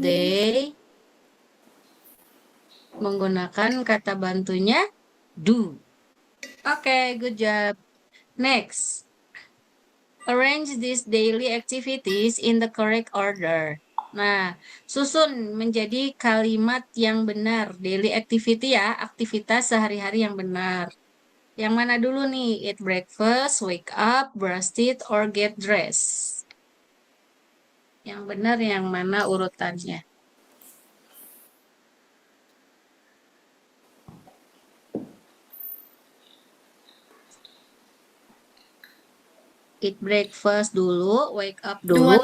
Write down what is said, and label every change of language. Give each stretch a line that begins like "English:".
Indonesian: they, menggunakan kata bantunya do.
English: Oke, good job. Next, arrange these daily activities in the correct order.
Indonesian: Nah, susun menjadi kalimat yang benar. Daily activity ya, aktivitas sehari-hari yang benar. Yang mana dulu nih?
English: Eat breakfast, wake up, brush teeth, or get dressed.
Indonesian: Yang benar yang mana urutannya?
English: Eat breakfast
Indonesian: dulu,
English: wake up
Indonesian: dua dulu.